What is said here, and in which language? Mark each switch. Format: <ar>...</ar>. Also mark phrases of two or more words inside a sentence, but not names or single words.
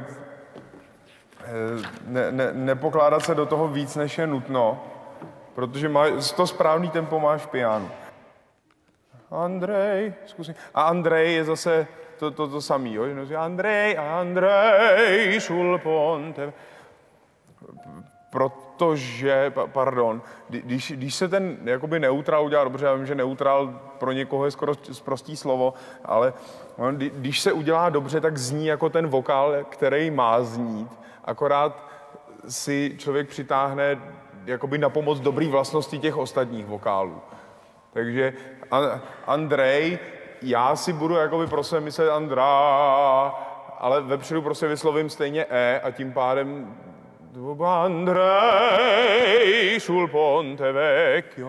<cs>Nepokládat se do toho víc, než je nutno, protože to správný tempo máš v pianu. Andrej, zkusím. A Andrej je zase to samý, jo?</cs> <it>Andrej sul ponte.</it> <cs>Protože, pardon, když se ten jakoby neutrál udělá dobře, já vím, že neutrál pro někoho je skoro sprostý slovo, ale když se udělá dobře, tak zní jako ten vokál, který má znít, akorát si člověk přitáhne jakoby na pomoc dobrý vlastnosti těch ostatních vokálů. Takže Andrej, já si budu jakoby pro sebe myslet Andrá, ale vepředu prostě vyslovím stejně E a tím pádem</cs> <it>Andrej sul ponte vecchio.</it>